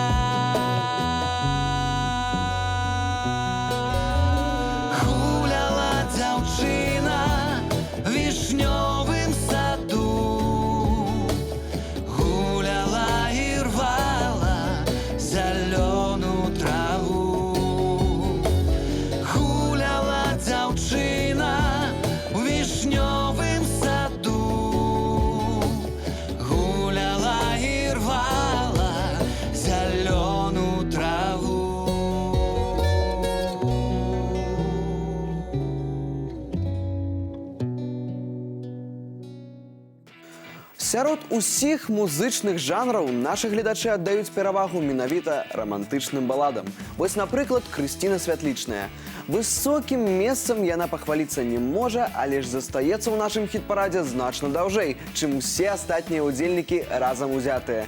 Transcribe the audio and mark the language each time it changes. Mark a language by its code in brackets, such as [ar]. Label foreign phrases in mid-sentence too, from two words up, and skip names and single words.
[uk] Гуляла дзяўчына в вишневым саду, гуляла и рвала зеленую траву. Гуляла дзяўчына в вишневым саду, гуляла и рвала зеленую траву. [be] Сярод усіх музычных жанраў нашы гледачы аддаюць перавагу менавіта романтычным баладам. Вось, напрыклад, Крысціна Святлічная. Высокім месцам яна пахваліцца не можа, але ж застаецца ў нашым хіт-парадзе значна даўжэй, чым усе астатнія ўдзельнікі разам узятыя.